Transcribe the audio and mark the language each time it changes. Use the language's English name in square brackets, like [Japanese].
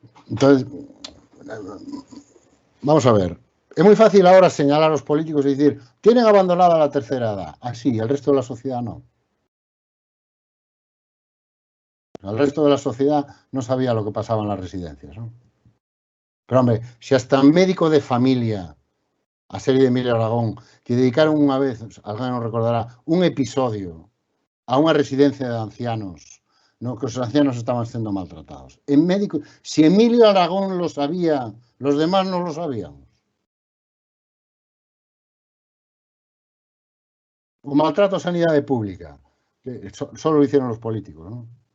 [Spanish] Entonces, vamos a ver. Es muy fácil ahora señalar a los políticos y decir, tienen abandonada la tercera edad. Ah, sí, el resto de la sociedad no. El resto de la sociedad no sabía lo que pasaba en las residencias, ¿no? Pero, hombre, si hasta [Galician] un médico de familia, a serie de Emilio Aragón, que dedicaron unha vez, alguén nos recordará, un episodio a unha residencia de ancianos, no, que os ancianos estaban sendo maltratados. [Spanish] En médico, si Emilio Aragón lo sabía, los demás no lo sabíamos. [Galician] O maltrato a sanidade pública, [Spanish] que solo lo hicieron los políticos, ¿no?